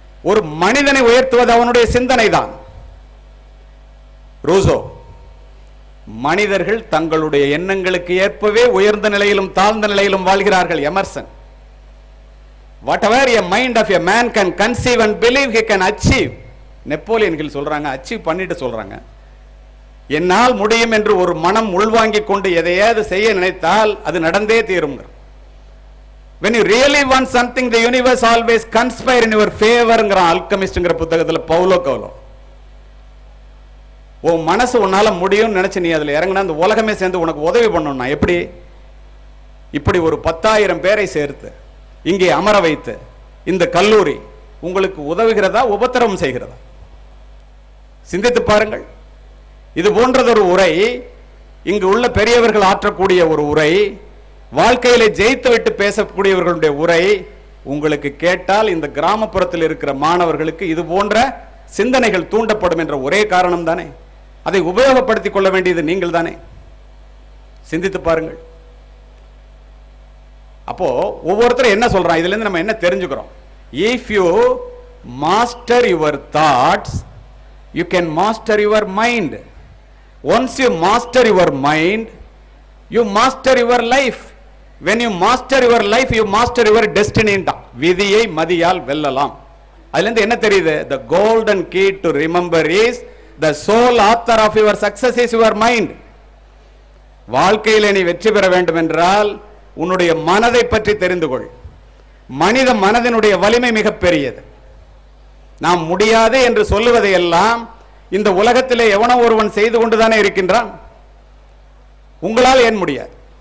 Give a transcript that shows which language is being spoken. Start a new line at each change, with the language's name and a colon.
Tamil: ஒரு மனிதனை உயர்த்துவது அவனுடைய சிந்தனை தான். ரூசோ, மனிதர்கள் தங்களுடைய எண்ணங்களுக்கு ஏற்பவே உயர்ந்த நிலையிலும் தாழ்ந்த நிலையிலும் வாழ்கிறார்கள்.
English: Emerson, whatever a mind of a man can conceive and believe he can achieve.
Tamil: Napoleon hill சொல்றாங்க, அச்சீவ் பண்ணிட்டு சொல்றாங்க, என்னால் முடியும் என்று ஒரு மனம் உள்வாங்கிக் கொண்டு எதையாவது செய்ய நினைத்தால் அது நடந்தே தீரும்.
English: when you really want something, the universe always conspire in your favor
Tamil: ங்கற ஆல்கெமிஸ்ட்ங்கற புத்தகத்துல பவுலோ கோலோ. உன் மனசு உன்னால முடியும்னு நினைச்சு நீ அதுல இறங்கினா அந்த உலகமே சேர்ந்து உனக்கு உதவி பண்ணணும்னா எப்படி? இப்படி ஒரு 10,000 பேரை சேர்த்து இங்கே அமர வைத்து இந்த கல்லூரி உங்களுக்கு உதவுகிறதா உபத்திரவம் செய்கிறதா? சிந்தித்து பாருங்கள். இது போன்றதொரு உரை, இங்கு உள்ள பெரியவர்கள் ஆற்றக்கூடிய ஒரு உரை, வாழ்க்கையிலே ஜெயித்து விட்டு பேசக்கூடியவர்களுடைய உரை உங்களுக்கு கேட்டால் இந்த கிராமப்புறத்தில் இருக்கிற மாணவர்களுக்கு இது போன்ற சிந்தனைகள் தூண்டப்படும் என்ற ஒரே காரணம் தானே. அதை உபயோகப்படுத்திக் கொள்ள வேண்டியது நீங்கள் தானே. சிந்தித்து பாருங்கள். அப்போ ஒவ்வொருத்தரும் என்ன சொல்றான், இதுல இருந்து நம்ம என்ன தெரிஞ்சுக்கிறோம்?
English: If you master your thoughts, you can master your mind. Once you master your mind, you master your life. When you master your life, you master your destiny.
Tamil: விதியை மதியால் வெல்லலாம். அதுல இருந்து என்ன தெரியுது?
English: The golden key to remember is the sole author of your success is your mind.
Tamil: வாழ்க்கையிலே நீ வெற்றி பெற வேண்டும் என்றால் உன்னுடைய மனதை பற்றி தெரிந்து கொள். மனித மனதினுடைய வலிமை மிக பெரியது. நாம் முடியாது என்று சொல்லுவதை எல்லாம் இந்த உலகத்திலே எவனோ ஒருவன் செய்து கொண்டுதானே இருக்கின்றான். உங்களால் ஏன் முடியாது?